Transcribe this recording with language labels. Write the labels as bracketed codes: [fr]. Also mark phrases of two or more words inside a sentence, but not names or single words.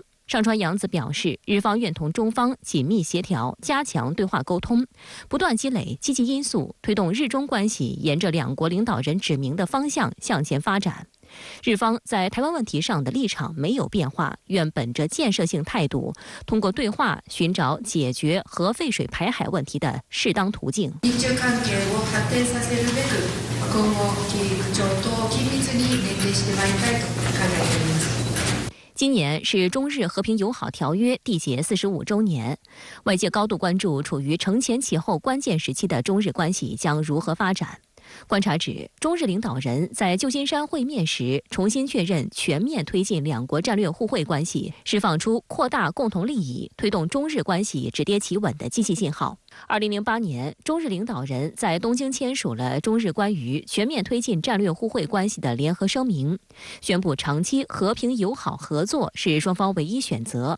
[zh] 上川洋子表示，日方愿同中方紧密协调，加强对话沟通，不断积累积极因素，推动日中关系沿着两国领导人指明的方向向前发展。日方在台湾问题上的立场没有变化，愿本着建設性态度，通过对話尋找解決核廢水排海問題的適當途徑。 [ja] 日中関係を発展させるべく、今後部長と緊密に連携してまいりたいと考えております。 [zh] 今年是中日和平友好条约缔结45周年，外界高度关注处于承前启后关键时期的中日关系将如何发展。观察指，中日领导人在旧金山会面时重新确认全面推进两国战略互惠关系，释放出扩大共同利益、推动中日关系止跌企稳的积极信号。2008年，中日领导人在东京签署了中日关于全面推进战略互惠关系的联合声明，宣布长期和平友好合作是双方唯一选择。